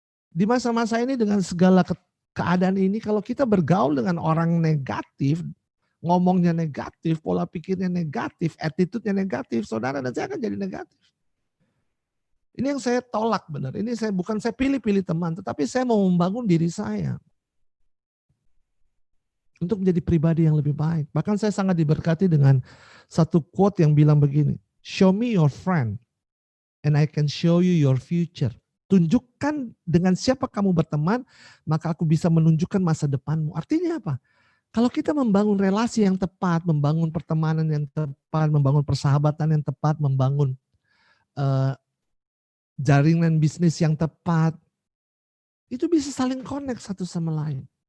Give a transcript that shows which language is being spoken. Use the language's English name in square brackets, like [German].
[Indonesian] Di masa-masa ini dengan segala keadaan ini, kalau kita bergaul dengan orang negatif, ngomongnya negatif, pola pikirnya negatif, attitude-nya negatif, saudara dan saya akan jadi negatif. Ini yang saya tolak benar. Ini bukan saya pilih-pilih teman, tetapi saya mau membangun diri saya. Untuk menjadi pribadi yang lebih baik. Bahkan saya sangat diberkati dengan satu quote yang bilang begini. [English] Show me your friend and I can show you your future. [Indonesian] Tunjukkan dengan siapa kamu berteman, maka aku bisa menunjukkan masa depanmu. Artinya apa? Kalau kita membangun relasi yang tepat, membangun pertemanan yang tepat, membangun persahabatan yang tepat, membangun jaringan bisnis yang tepat, itu bisa saling connect satu sama lain.